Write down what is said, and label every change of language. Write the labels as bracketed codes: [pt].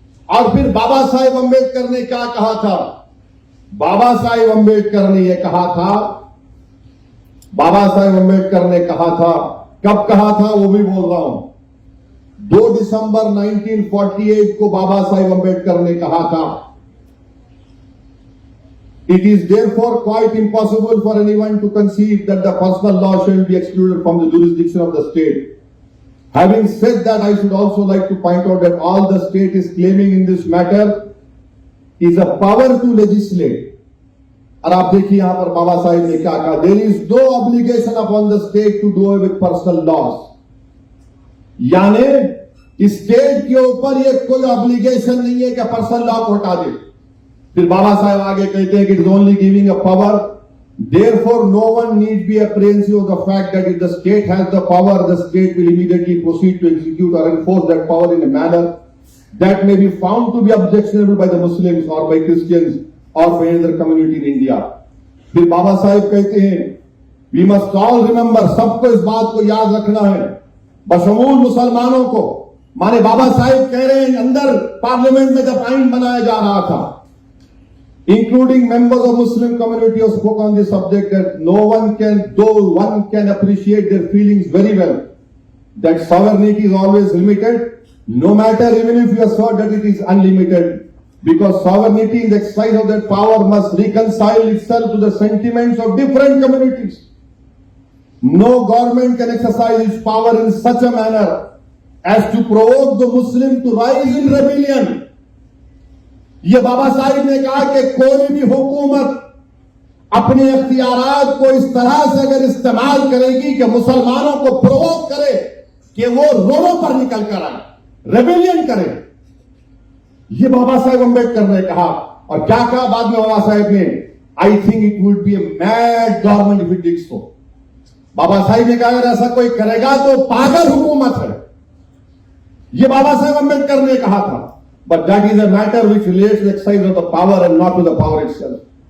[hi] और फिर बाबा साहेब अंबेडकर ने क्या कहा था? बाबा साहेब अंबेडकर ने यह कहा था, बाबा साहेब अंबेडकर ने कहा था, कब कहा था वो भी बोल रहा हूं, 2 दिसंबर 1948 को बाबा साहेब अंबेडकर ने कहा था, [en] It is therefore quite impossible for anyone to conceive that the personal law shall be excluded from the jurisdiction of the state. Having said that, I should also like to point out that all the state is claiming in this matter is a power to legislate. [hi] और आप देखिए यहां पर बाबा साहिब ने क्या कहा, [en] There is no obligation upon the state to do away with personal laws. [hi] यानी state के ऊपर ये कोई ऑब्लिगेशन नहीं है कि पर्सनल लॉ को हटा दे। फिर बाबा साहब आगे कहते हैं कि [en] It is only giving a power, therefore no one need be apprehensive of the fact that if the state has the power, the state will immediately proceed to execute और enforce that power in a manner that may be found to be objectionable by the Muslims और by Christians और by other community in India. [hi] फिर बाबा साहब कहते हैं, [en] we must all remember, [hi] सबको इस बात को याद रखना है, बशमूल मुसलमानों को। माने बाबा साहब कह रहे हैं, अंदर पार्लियामेंट में जब आइन बनाया जा रहा था, [en] including members of Muslim community who spoke on this subject, that no one can, though one can appreciate their feelings very well, that sovereignty is always limited, no matter even if you assert that it is unlimited, because sovereignty in the exercise of that power must reconcile itself to the sentiments of different communities. No government can exercise its power in such a manner as to provoke the Muslim to rise in rebellion. [hi] ये बाबा साहिब ने कहा कि कोई भी हुकूमत अपने इख्तियारात को इस तरह से अगर इस्तेमाल करेगी कि मुसलमानों को प्रोवोक करे कि वो रोडों पर निकल कर आए, रेबेलियन करे, ये बाबा साहेब अंबेडकर ने कहा। और क्या कहा बाद में बाबा साहेब ने, [en] I think it would be a mad government if it did so. [hi] बाबा साहिब ने कहा अगर ऐसा कोई करेगा तो पागल हुकूमत है, ये बाबा साहेब अंबेडकर ने कहा था। [en] But that is a matter which relates to the exercise of the power and not to the power itself.